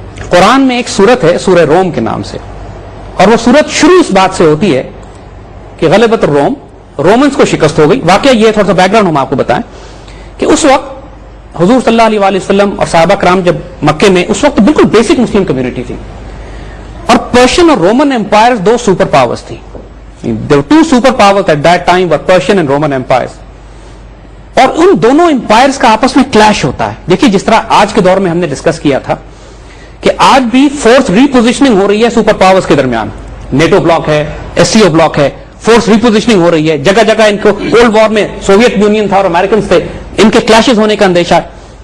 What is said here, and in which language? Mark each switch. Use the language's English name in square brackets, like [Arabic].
[Urdu] قرآن میں ایک سورت ہے سورہ روم کے نام سے, اور وہ سورت شروع اس بات سے ہوتی ہے کہ غلبت الروم, رومنز کو شکست ہو گئی. واقعہ یہ تھوڑا سا بیک گراؤنڈ ہم آپ کو بتائیں کہ اس وقت حضور صلی اللہ علیہ وسلم اور صحابہ کرام جب مکے میں, اس وقت بالکل بیسک مسلم کمیونٹی تھی, اور پرشین اور رومن امپائر دو سپر پاورز تھی. [English] There were two super powers at that time were Persian and Roman empires. [Urdu] اور ان دونوں امپائرز کا آپس میں کلیش ہوتا ہے. دیکھیے جس طرح آج کے دور میں ہم نے ڈسکس کیا تھا کہ آج بھی فورس ریپوزیشننگ ہو رہی ہے سپر پاورز کے درمیان. نیٹو بلاک ہے, ایس سی او بلاک ہے, فورس ریپوزیشننگ ہو رہی ہے جگہ جگہ. ان کو کولڈ وار میں سوویت یونین تھا اور امریکنز تھے, ان کے کلیشز ہونے کا اندیشہ ہے.